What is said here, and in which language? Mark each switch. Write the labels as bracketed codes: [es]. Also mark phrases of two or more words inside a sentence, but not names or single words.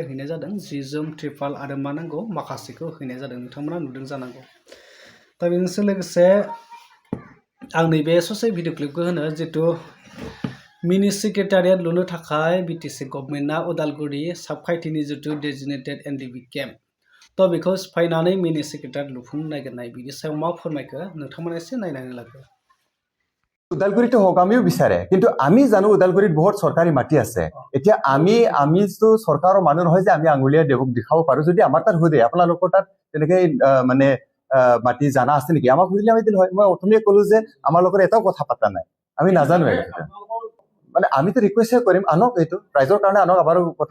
[brx] हैनाय जादों जि जोम त्रिपाल आरो मा नांगौ माखासेखौ हैनाय जादों नोंथांमोना नुदों जानांगौ दा बेजों लोगोसे आं नैबे ससे भिडिअ क्लिपखौ होनो जितु [en] mini secretariat [brx] लुनो थाखाय बिटिसि गभर्नमेन्टआ उदालगुरि साबखायथिनि जितु [en] designated NDFB camp [brx] थ' बेखौ सिफायनानै [en] mini secretariat [brx] लुफुंनो नागिरनाय बिनि सायाव मा फोरमायखो नोंथांमोना एसे नायनानै लागो [as] উদালগুৰিটো হোক আমিও বিচাৰে কিন্তু আমি জানো উদালগুৰিত বহুত চৰকাৰী মাটি আছে এতিয়া আমিতো চৰকাৰৰ মানুহ নহয় যে আমি আঙুলিয়া দেৱক দেখাব পাৰো যদি আমাৰ তাত হৈ আপোনালোকৰ তাত তেনেকে মানে মাটি জানা আছে নেকি আমাক বুজিলে আমি দিল হয় মই অথনিয়ে ক'লো যে আমাৰ লগত এটাও কথা পাতা নাই আমি নাজানো মানে আমিতো ৰিকুৱেষ্ট কৰিম আনক এইটো প্ৰাইজৰ কাৰণে আনক আমাৰ কথা